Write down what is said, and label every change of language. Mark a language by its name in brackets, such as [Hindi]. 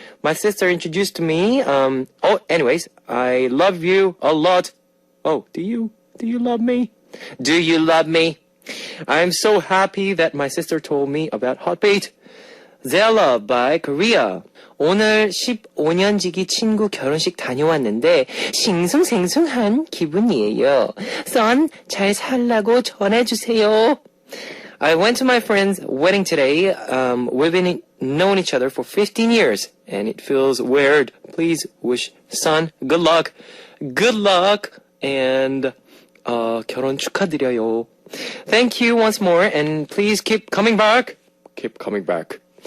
[English] My sister introduced to me. Anyways, I love you a lot. Oh, do you love me? Do you love me? I'm so happy that my sister told me about Heartbeat. Zella by Korea. [Korean] 오늘 15년 지기 친구 결혼식 다녀왔는데 싱숭생숭한 기분이에요. 선 잘 살라고 전해주세요. [English] I went to my friend's wedding today. We've been known each other for 15 years, and it feels weird. Please wish son good luck. Good luck, and [Korean] 결혼 축하드려요. [English] Thank you once more, and please keep coming back. Keep coming back.